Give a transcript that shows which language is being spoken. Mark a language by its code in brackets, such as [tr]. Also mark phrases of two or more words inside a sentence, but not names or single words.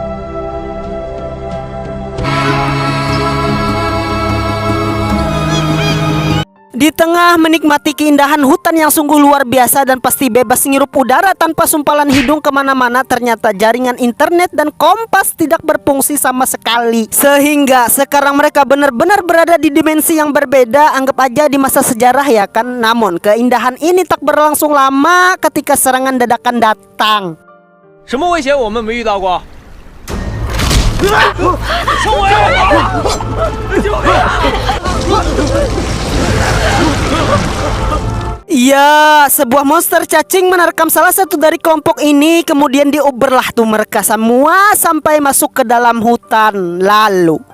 [id] Di tengah menikmati keindahan hutan yang sungguh luar biasa dan pasti bebas ngirup udara tanpa sumpalan hidung kemana-mana, ternyata jaringan internet dan kompas tidak berfungsi sama sekali. Sehingga sekarang mereka benar-benar berada di dimensi yang berbeda. Anggap aja di masa sejarah ya kan. Namun keindahan ini tak berlangsung lama ketika serangan dadakan datang. [zh] 什么危险我们没遇到过？冲我！救命！ [id] Ya, sebuah monster cacing menerkam salah satu dari kelompok ini. Kemudian diuberlah tuh mereka semua sampai masuk ke dalam hutan. Lalu